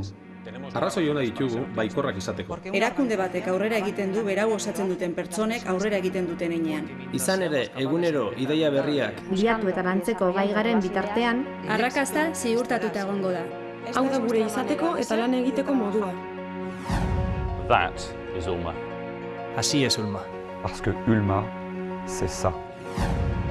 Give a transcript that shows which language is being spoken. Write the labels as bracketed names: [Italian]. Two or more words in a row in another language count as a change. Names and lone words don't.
[Basque] Arrazoi ona ditugu baikorrak izateko. Erakunde batek aurrera egiten du berau osatzen duten pertsonek aurrera egiten duten heinean. Izan ere, egunero ideia berriak. Bilatu eta lantzeko gai garen bitartean, Arrakasta ziurtatuta egongo da. Hau da gure izateko eta lan egiteko modua. [English] That is Ulma. [Spanish] Así es Ulma. [French] Parce que Ulma, c'est ça.